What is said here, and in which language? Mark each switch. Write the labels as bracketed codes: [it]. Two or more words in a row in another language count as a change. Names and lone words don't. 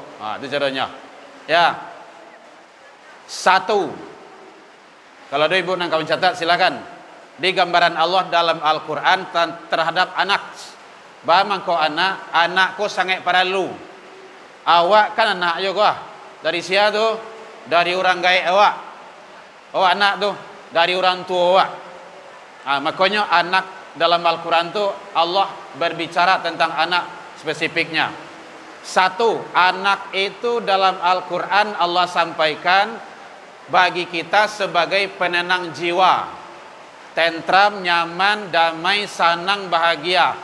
[id] Itu caranya. Ya. 1. Kalau ada ibu nak kau catat silakan. Di gambaran Allah dalam Al-Quran terhadap anak. [min] Bamang kau anakku sangat paralu. Awak kan anak juga. Dari siapa tu? Dari orang gaib awak. Awak anak tu dari orang tua awak. Makanya anak dalam Al-Quran tu Allah berbicara tentang anak spesifiknya. 1. [id] Anak itu dalam Al-Quran Allah sampaikan bagi kita sebagai penenang jiwa, tentram, nyaman, damai, senang, bahagia.